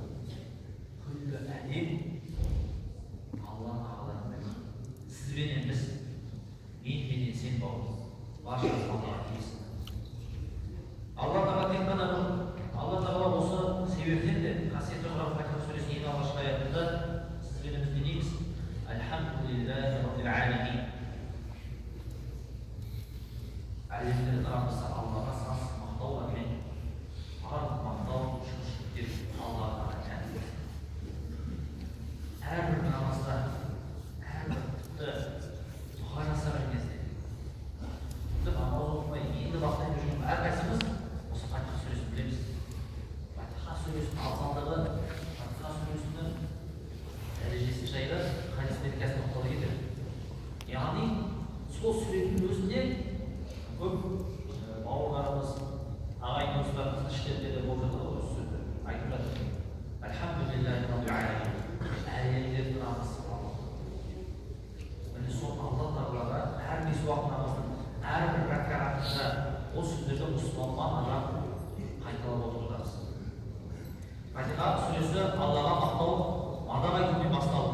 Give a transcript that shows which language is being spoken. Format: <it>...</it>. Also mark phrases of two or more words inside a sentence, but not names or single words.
<kk>Әлем Алла Тағаланың сізбенен біз, менен сен бауырмыз, баршасы Аллаға тиесілі. Алла Тағала тек қана Алла Тағала осы себептен де қасиетті Құран Фатиха сүресінің ең алғашқы аятында сізбенен біз не дейміз?</kk> <ar>الْحَمْدُ لِلَّهِ رَبِّ الْعَالَمِينَ.</ar> <kk>Әлемдердің Раббысы Аллаға сансыз мақтаулармен, барлық мақтау, шүкіршіліктер Аллаға әрбір намазда, әрбір тіпті дұға жасаған кезде, тіпті намаз оқымай, енді бақтай жүрген әрқайсымыз осы Фатиха сүресін білеміз. Фатиха сүресінің абзалдығы, Фатиха сүресінің дәрежесі жайлы хадистерге қазір тоқтала кетеді. Яғни сол сүренің өзінде көп бауырларымыз, ағайын туыстарымыздың іштерінде де болып жатады осы сөзді айтып жатыр.</kk> <ar>الْحَمْدُ لِلَّهِ رَبِّ الْعَالَمِينَ.</ar> <kk>Әлемдердің Раббысы Алла. Міне сол Алла Тағалаға әр бес уақыт намаздың әрбір рәкағатында ол сөздерді мұсылман адам қайталап отырғанбыз. Фатиха сүресі Аллаға мақтау, мадақ айтумен басталды.</kk>